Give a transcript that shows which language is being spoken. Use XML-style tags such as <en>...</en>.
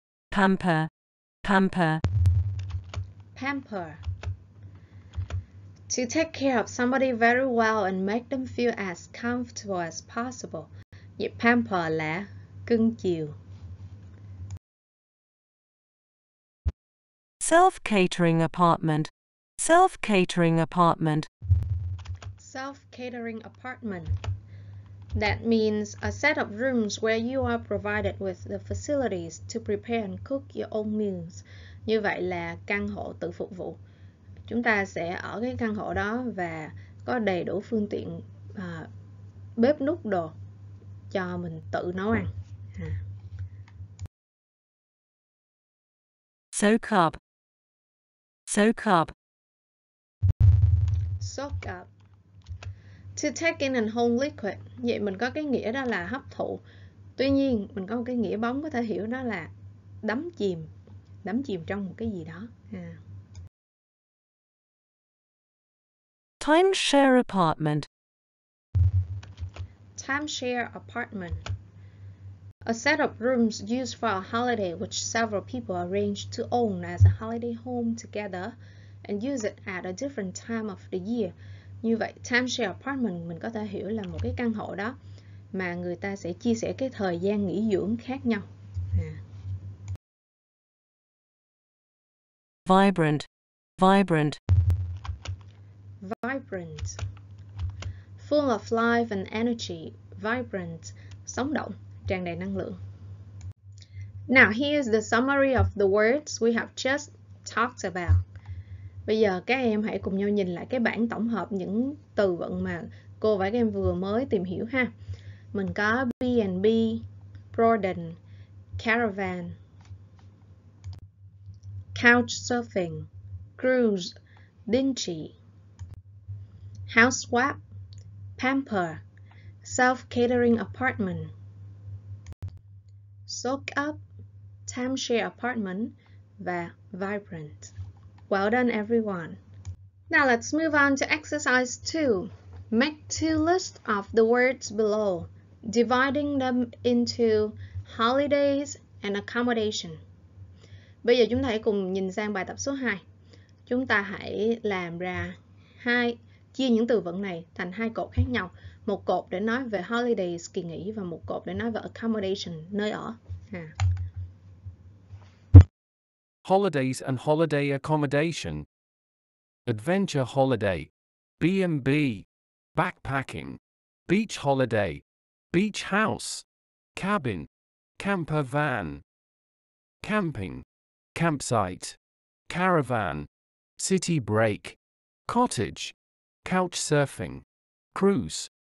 <en>Pamper, pamper. Pamper. To take care of somebody very well and make them feel as comfortable as possible.</en> <vi>Vậy pamper là cưng chiều.</vi> <en>Self-catering apartment, self-catering apartment. Self-catering apartment. That means a set of rooms where you are provided with the facilities to prepare and cook your own meals.</en> <vi>Như vậy là căn hộ tự phục vụ. Chúng ta sẽ ở cái căn hộ đó và có đầy đủ phương tiện bếp núc đồ cho mình tự nấu ăn.</vi> <en>Soak up, soak up. Soak up. To take in and hold liquid.</en> <vi>Vậy mình có cái nghĩa đó là hấp thụ. Tuy nhiên mình có một cái nghĩa bóng có thể hiểu đó là đắm chìm trong một cái gì đó.</vi> <en>Timeshare apartment. Timeshare apartment. A set of rooms used for a holiday which several people arrange to own as a holiday home together and use it at a different time of the year.</en> <vi>Như vậy, timeshare apartment mình có thể hiểu là một cái căn hộ đó mà người ta sẽ chia sẻ cái thời gian nghỉ dưỡng khác nhau.</vi> <en>Vibrant, vibrant. Vibrant. Full of life and energy. Vibrant.</en> <vi>Sống động, tràn đầy năng lượng.</vi> <en>Now, here's the summary of the words we have just talked about.</en> <vi>Bây giờ các em hãy cùng nhau nhìn lại cái bảng tổng hợp những từ vựng mà cô và các em vừa mới tìm hiểu ha. Mình có</vi> <en>B&B, broaden, caravan, couchsurfing, cruise, dingy, house swap, pamper, self-catering apartment, soak up, timeshare apartment</en> <vi>và</vi> <en>vibrant. Well done, everyone. Now let's move on to exercise 2. Make two lists of the words below, dividing them into holidays and accommodation.</en> <vi>Bây giờ chúng ta hãy cùng nhìn sang bài tập số 2. Chúng ta hãy làm ra chia những từ vựng này thành hai cột khác nhau. Một cột để nói về holidays, kỳ nghỉ, và một cột để nói về accommodation, nơi ở.</vi> <en>Holidays and holiday accommodation. Adventure holiday. B&B. Backpacking. Beach holiday. Beach house. Cabin. Camper van. Camping. Campsite. Caravan. City break. Cottage. Couch surfing. Cruise.</en>